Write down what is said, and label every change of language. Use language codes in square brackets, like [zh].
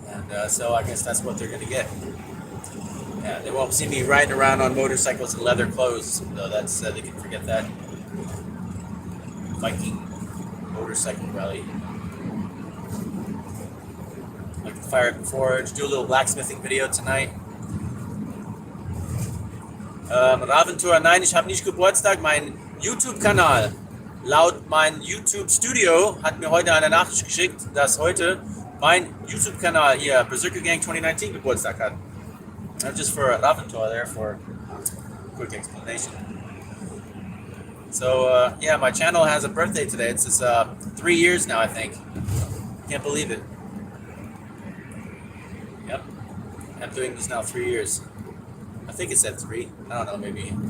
[en] And so I guess that's what they're going to get. Yeah, they won't see me riding around on motorcycles in leather clothes, though. That's they can forget that. Viking motorcycle rally. Like to fire up the forge, do a little blacksmithing video tonight. [de] Raventur, nein, ich habe nicht Geburtstag. Mein YouTube-Kanal, laut mein YouTube-Studio, hat mir heute eine Nachricht geschickt, dass heute mein YouTube-Kanal hier, Berserker Gang 2019, Geburtstag hat. [en] Just for Raventur there for a quick explanation. So, yeah, my channel has a birthday today. It's 3 years now, I think. Can't believe it. Yep. I'm doing this now 3 years. I think it said 3. I don't know, maybe.